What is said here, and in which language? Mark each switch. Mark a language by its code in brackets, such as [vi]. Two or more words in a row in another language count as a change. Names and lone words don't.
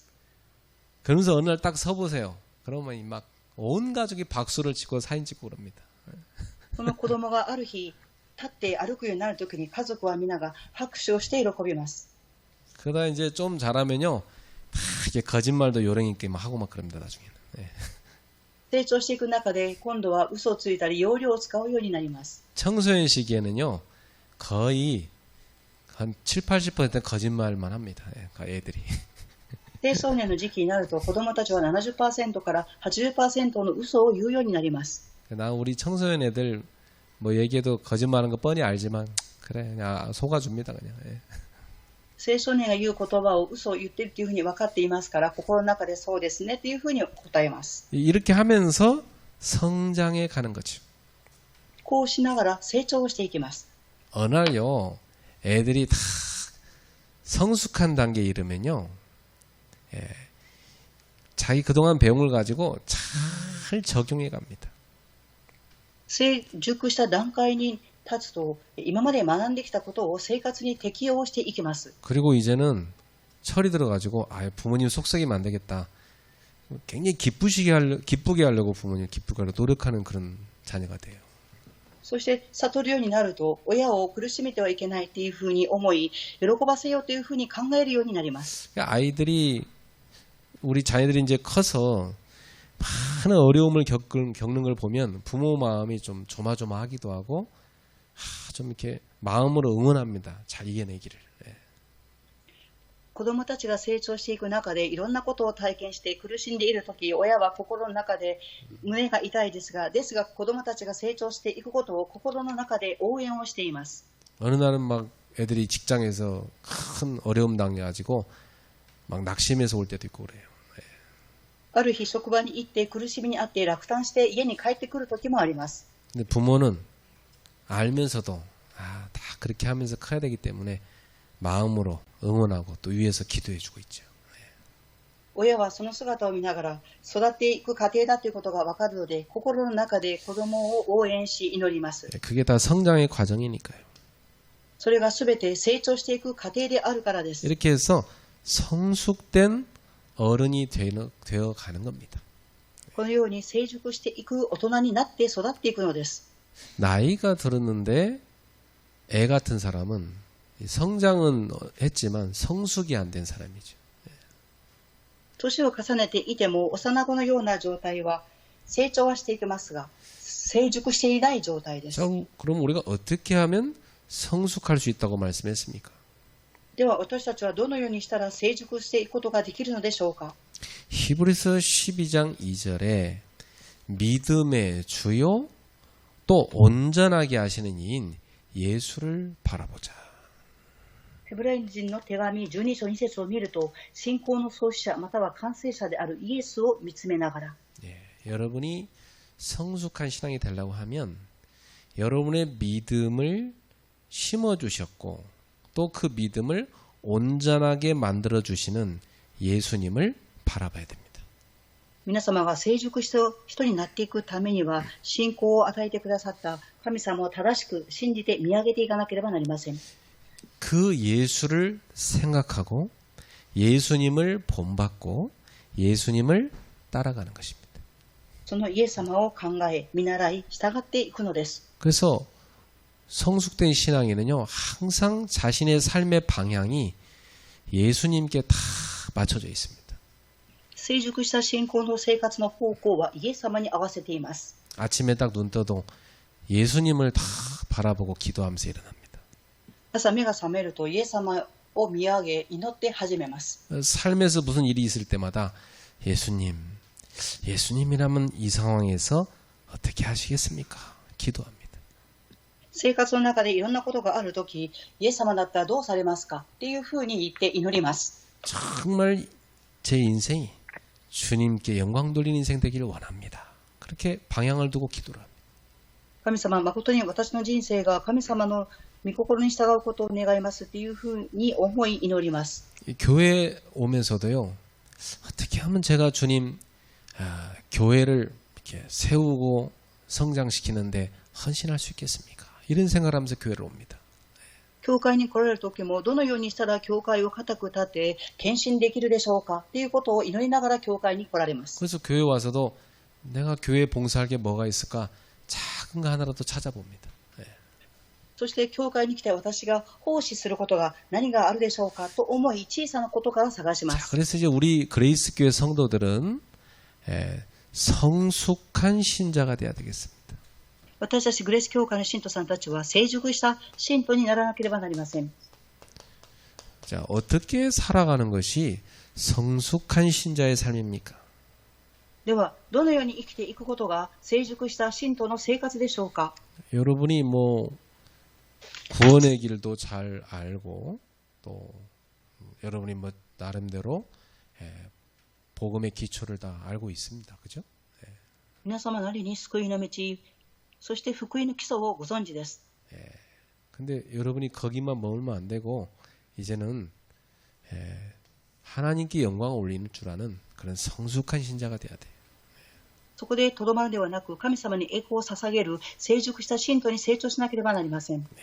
[ko] 그러면서 어느 날 딱 서보세요. 그러면 막 온 가족이 박수를 치고 사진 찍고 그럽니다. [ja] その子供がある日立って歩くようになるときに家族は皆が拍手をして喜びます。 [ko] 그러다 이제 좀 자라면요, 이제 거짓말도 요령 있게 막 하고 막 그럽니다, 나중에는. [ja] 成長していく中で今度は嘘をついたり要領を使うようになります。 [ko] 청소년 시기에는요, 거의 한 7, 80% 거짓말만 합니다. 애들이. [ja] 青少年の時期になると子供たちは 70% から 80% の嘘を言うようになります。 [ko] 난 우리 청소년 애들 뭐 얘기해도 거짓말하는 거 뻔히 알지만 그래 그냥 속아줍니다 그냥. [ja] 青少年が言う言葉を嘘を言っているというふうに分かっていますから、心の中でそうですねというふうに答えます。 [ko] 이렇게 하면서 성장해 가는 거죠. [ja] こうしながら成長をしていきます。 [ko] 어느 날요, 애들이 다 성숙한 단계에 이르면요, 자기 그동안 배운 걸 가지고 잘 잘 적용해 갑니다. [ja] 成熟した段階に立つと、今まで学んできたことを生活に適用していきます。 [ko] 그리고 이제는 철이 들어가지고 아 부모님 속썩이면 안 되겠다. 굉장히 기쁘게 하려고 부모님 기쁘게 하려고 노력하는 그런 자녀가 돼요. [ja] そして悟るようになると、親を苦しめてはいけないというふうに思い、喜ばせようというふうに考えるようになります。 [ko] 우리 자녀들이 이제 커서 많은 어려움을 겪는 걸 보면 부모 마음이 좀 조마조마하기도 하고 좀 이렇게 마음으로 응원합니다. 잘 이겨내기를. [ja] 子供たちが成長していく中でいろんなことを体験して苦しんでいるとき、親は心の中で胸が痛いですが子供たちが成長していくことを心の中で応援をしています。 [ko] 어느 날은 막 애들이 직장에서 큰 어려움 당해가지고 막 낙심해서 올 때도 있고 그래요. [ja] ある日職場に行って苦しみにあって落胆して家に帰ってくる時もあります。 [ko] 근데 부모는 알면서도 다 그렇게 하면서 커야 되기 때문에 마음으로 응원하고 또 위에서 기도해주고 있죠. [ja] 親はその姿を見ながら育っていく過程だということが分かるので、心の中で子供を応援し祈ります。 [ko] 그게 다 성장의 과정이니까요. [ja] それがすべて成長していく過程であるからです。 [ko] 이렇게 해서 성숙된 어른이 되어 가는 겁니다. [ja] このように成熟していく大人になって育っていくのです。 [ko] 나이가 들었는데 애 같은 사람은 성장은 했지만 성숙이 안 된 사람이죠. [ja] 年を重ねていても幼子のような状態は成長はしていきますが、成熟していない状態です。 [ko] 그럼 우리가 어떻게 하면 성숙할 수 있다고 말씀했습니까? [ja] では私たちはどのようにしたら成熟していくことができるのでしょうか。 [ko] 히브리서 12장 2절에 믿음의 주요 또 온전하게 하시는 이인 예수를 바라보자. [ja] ヘブライ人の手紙12章2節を見ると、信仰の創始者または完成者であるイエスを見つめながら、 [ko] 여러분이 성숙한 신앙이 되려고 하면 여러분의 믿음을 심어주셨고 또 그 믿음을 온전하게 만들어주시는 예수님을 바라봐야 됩니다. [ja] 皆様が成熟した人になっていくためには、信仰を与えてくださった神様を正しく信じて見上げていかなければなりません。 [ko] 그 예수를 생각하고 예수님을 본받고 예수님을 따라가는 것입니다. [ja] そのイエス様を考え、見習い、従っていくのです。 [ko] 그래서 성숙된 신앙에는요, 항상 자신의 삶의 방향이 예수님께 다 맞춰져 있습니다. [ja] 成熟した信仰の生活の方向はイエス様に合わせています。 [ko] 아침에 딱 눈 떠도 예수님을 다 바라보고 기도하면서 일어납니다. [ja] 朝目が覚めるとイエス様を見上げ、祈って始めます。 [ko] 삶에서 무슨 일이 있을 때마다 예수님이라면 이 상황에서 어떻게 하시겠습니까? 기도합니다. [ja] 生活の中でいろんなことがあるとき、イエス様だったらどうされますかっていうふうに言って祈ります。 [ko] 정말 제 인생이 주님께 영광 돌리는 인생 되기를 원합니다. 그렇게 방향을 두고 기도를 합니다. [ja] 神様、誠に私の人生が神様の御心に従うことを願いますっていうふうに思い祈ります。 [ko] 교회 오면서도요, 어떻게 하면 제가 주님 교회를 이렇게 세우고 성장시키는데 헌신할 수 있겠습니까? 이런 생각을 하면서 교회를 옵니다. [ja] 教会に来られる時もどのようにしたら教会を固く立て献身できるでしょうかっていうことを祈りながら教会に来られます。 [ko] 그래서 교회 와서도 내가 교회에 봉사할 게 뭐가 있을까 작은 거 하나라도 찾아봅니다. [ja] そして教会に来て私が奉仕することが何があるでしょうかと思い小さなことから探しま [ko] 자, [ja] す。 [ko] 그래서 이제 우리 그레이스 교회 성도들은 성숙한 신자가 돼야 되겠습니다. [ja] 私たちグレース教会の信徒さんたちは成熟した信徒にならなければなりません。 [ko] 자, 어떻게 살아가는 것이 성숙한 신자의 삶입니까? [ja] ではどのように生きていくことが成熟した信徒の生活でしょうか。 [ko] 여러분이 뭐 구원의 길도 잘 알고 또 여러분이 뭐 나름대로 복음의 기초를 다 알고 있습니다. 그죠? [ja] 皆様なりに救いの道、そして福音の基礎をご存知です。 [ko] 근데 여러분이 거기만 머물면 안 되고 이제는 하나님께 영광을 올리는 줄 아는 그런 성숙한 신자가 돼야 돼요. [ja] そこでとどまるではなく、神様に栄光を捧げる成熟した信徒に成長しなければなりません。